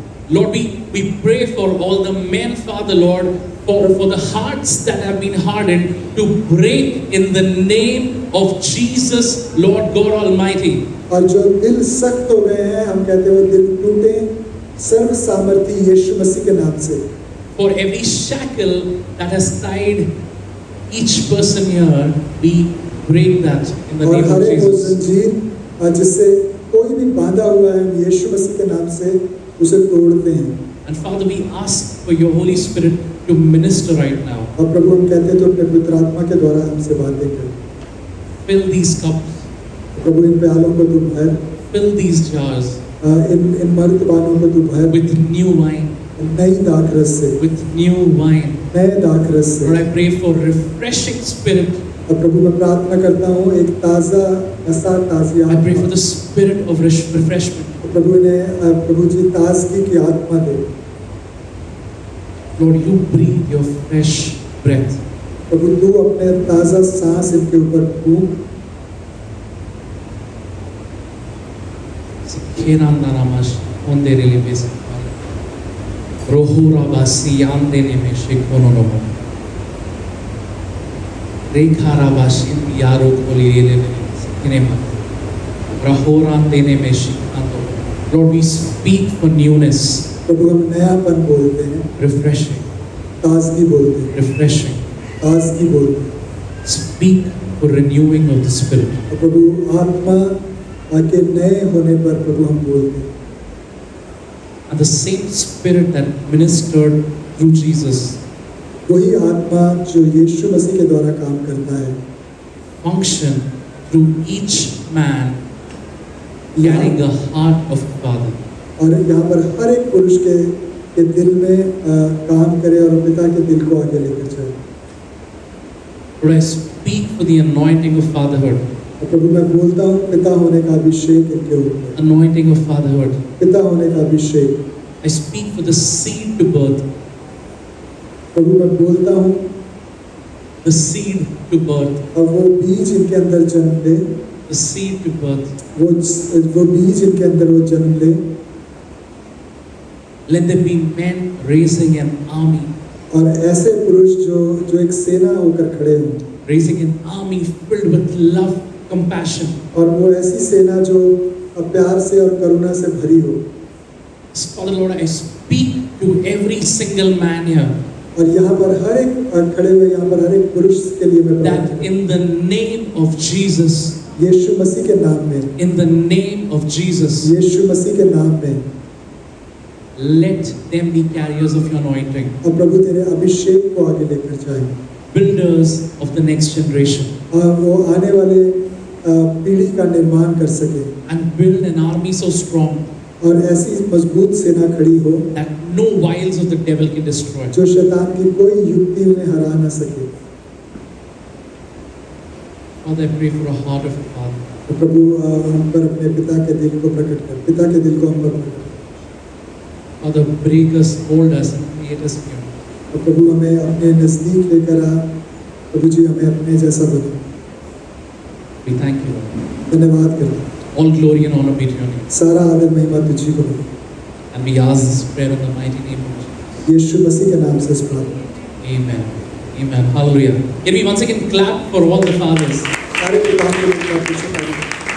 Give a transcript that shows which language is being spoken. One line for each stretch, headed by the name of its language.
English: Lord, we pray for all the men, Father, Lord, for the hearts that have been hardened to break in the name of Jesus, Lord God Almighty.
Hindi: और जो दिल सख्त हो गए हैं, हम कहते हैं वो दिल टूटे सर्व सामर्थी यीशु मसीह के नाम से।
English: For every shackle that has tied each person here, we break that in the
Hindi: और
English: name of
Hindi: हर एक वो
English: Jesus.
Hindi: जंजीर जिससे कोई भी बांधा हुआ है, हम यीशु मसीह के नाम से उसे तोड़ते हैं।
English: And Father, we ask for your Holy Spirit to minister right now.
Hindi: और प्रभु, हम कहते हैं तो अपने पवित्र आत्मा के द्वारा हमसे बातें करें।
English: Fill these cups
Hindi: प्रभु इन प्यालों को तू भर,
English: Fill these jars
Hindi: इन मर्तबानों को तू भर
English: with new wine,
Hindi: नई दाखरस से,
English: with new wine.
Hindi: नए दाखरस से।
English: Lord, I pray for refreshing spirit.
Hindi: और प्रभु मैं प्रार्थना करता हूँ एक ताज़ा नशा, ताज़ी
English: I pray for
Hindi: आत्मा,
English: the spirit of refreshment.
Hindi: प्रभु ने प्रभु जी ताजगी की आत्मा दे।
English: Lord, you breathe your fresh breath.
Hindi: प्रभु तू अपने ताज़ा सांस इनके ऊपर फूंक। Sikirandaramash onderele besapale. Rohura basi yandene me shekononomo. Rekhara bashi yaro kolirele sikinema. Rahorandene me shikando.
English: Lord, we speak for newness,
Hindi: प्रभु हम नयापन बोलते हैं,
English: refreshing,
Hindi: ताजगी बोलते हैं,
English: refreshing.
Hindi: ताजगी बोलते हैं।
English: Speak for renewing of the spirit.
Hindi: और प्रभु आत्मा के नए होने पर प्रभु हम बोलते हैं।
English: And the same spirit that ministered through Jesus
Hindi: वही आत्मा जो यीशु मसीह के द्वारा काम करता है,
English: function through each man carrying a heart of a father.
Hindi: और यहाँ पर हर एक पुरुष के दिल में काम करे और पिता के दिल को आगे लेकर जाए।
English: Lord, I speak for the anointing of fatherhood,
Hindi: और प्रभु मैं बोलता हूँ पिता होने का अभिषेक इनके ऊपर,
English: anointing of fatherhood.
Hindi: पिता होने का अभिषेक।
English: I speak for the seed to birth,
Hindi: प्रभु मैं बोलता हूँ
English: the seed to birth,
Hindi: अब वो बीज इनके अंदर जन्म ले,
English: the seed to birth.
Hindi: वो बीज इनके अंदर वो जन्म ले।
English: Let there be men raising an army,
Hindi: और ऐसे पुरुष जो एक सेना होकर खड़े हों,
English: raising an army filled with love, compassion.
Hindi: और वो ऐसी सेना जो प्यार से और करुणा से भरी हो।
English: Father Lord, I speak to every single man here
Hindi: और यहाँ पर हर एक खड़े हुए यहाँ पर हर एक पुरुष के लिए मैं प्रार्थना
English: that in the name of Jesus,
Hindi: यीशु मसीह के नाम में,
English: in the name of Jesus,
Hindi: यीशु मसीह के नाम में,
English: let them be carriers of your anointing,
Hindi: और प्रभु तेरे अभिषेक को आगे लेकर जाए।
English: builders of the next generation,
Hindi: वो आने वाले पीढ़ी का निर्माण कर सके
English: and build an army so strong
Hindi: और ऐसी मजबूत सेना खड़ी हो
English: that no wiles of the devil can destroy.
Hindi: जो शैतान की कोई युक्ति उन्हें हरा न सके।
English: Father, I pray for a heart of a father.
Hindi: तो प्रभु हम पर अपने पिता के दिल को प्रकट कर, पिता के दिल को हम पर प्रकट कर।
English: Father, break us, mold us, and create us new.
Hindi: और प्रभु हमें अपने नजदीक लेकर आ, प्रभु जी हमें अपने जैसा बना।
English: We thank you, Lord.
Hindi: धन्यवाद करते।
English: All glory and honor be to your name.
Hindi: सारा आदर महिमा तुझी को मिले।
English: And we ask this prayer in the mighty name of Jesus.
Hindi: यीशु मसीह के नाम से इस प्रार्थना।
English: Amen. Amen. Hallelujah. Can we once again clap for all the fathers?
Hindi: सारे पिताओं के लिए प्रार्थना करें।